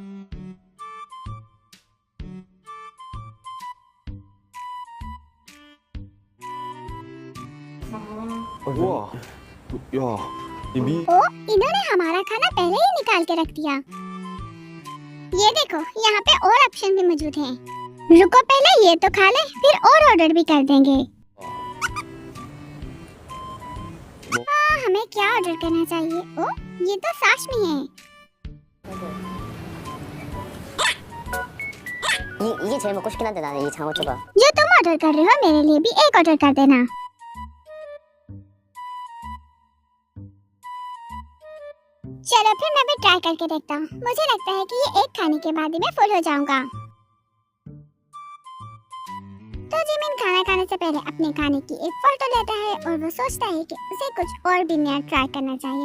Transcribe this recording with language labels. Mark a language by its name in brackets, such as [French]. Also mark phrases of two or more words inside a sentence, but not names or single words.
[Hindi] इन्होंने हमारा खाना पहले ही निकाल के रख दिया। ये देखो, यहाँ पे और ऑप्शन भी मौजूद हैं। रुको, पहले ये तो खा ले, फिर और ऑर्डर भी कर देंगे। हमें क्या ऑर्डर करना चाहिए? ओ, ये तो साशमी है। [Korean] 이게 제일 먹고 싶긴 한데 나는 이 장어초밥. [Hindi] जो तुम ऑर्डर कर रहे हो मेरे लिए भी एक ऑर्डर कर देना। चलो फिर मैं भी ट्राई करके देखता हूँ। मुझे लगता है कि ये एक खाने के बाद ही मैं फुल हो जाऊंगा। तो जिमिन खाना खाने से पहले अपने खाने की एक फोटो लेता है और वो सोचता है कि उसे कुछ और भी नया ट्राई करना चाहिए।